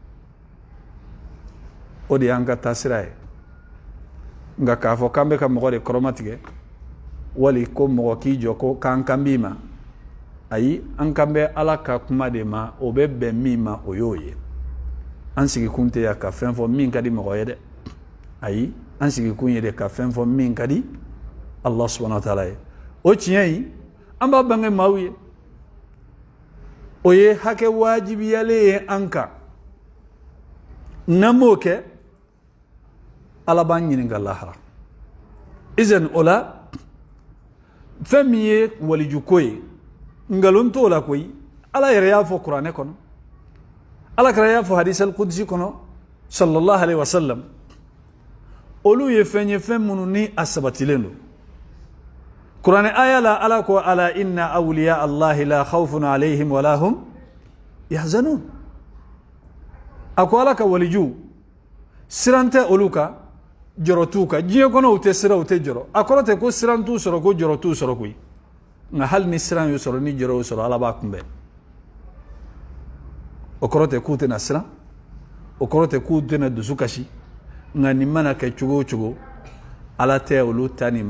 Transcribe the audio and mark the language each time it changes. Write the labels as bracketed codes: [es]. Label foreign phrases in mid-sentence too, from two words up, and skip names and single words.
[bm] o de y'an ka taasira ye nka k'a fɔ k'an bɛ ka mɔgɔ de kɔrɔmatigɛ wali ko mɔgɔ k'i jɔ ko k'an kan b'i ma ayi an kan bɛ ala ka kuma de ma o bɛ bɛn min ma o y'o ye an sigikun tɛ yan ka fɛn fɔ min ka di mɔgɔ ye dɛ ayi an sigikun ye de ka fɛn fɔ min ka di [ar] الله سبحانه وتعالى [bm] ye o tiɲɛ in an b'a bange maaw ye o ye hakɛ wajibiyalen ye an kan n'an m'o kɛ ala b'an ɲininka lahara izan o la fɛn min ye walijuko ye ngalon t'o la koyi ala yɛrɛ y'a fɔ kuranɛ kɔnɔ ala kɛra y'a fɔ hadisa al-qudsi kɔnɔ [ar] صلى الله عليه وسلم [bm] olu ye fɛn minnu ni a sabatilen don kuranɛ aya la ala ko ala [ar] إن أولياء الله لا خوف عليهم ولا هم يحزنون [bm] a ko ala ka waliju siran tɛ olu kan jɔrɔ t'u kan diɲɛ kɔnɔ u tɛ siran u tɛ jɔrɔ a kɔrɔ tɛ ko siran t'u sɔrɔ ko jɔrɔ t'u sɔrɔ koyi nka hali ni siran y'u sɔrɔ ni jɔrɔ y'u sɔrɔ ala b'a kunbɛn o kɔrɔ tɛ k'u tɛna siran o kɔrɔ tɛ k'u tɛna dusu kasi nka nin mana kɛ cogo o cogo ala tɛ olu ta ni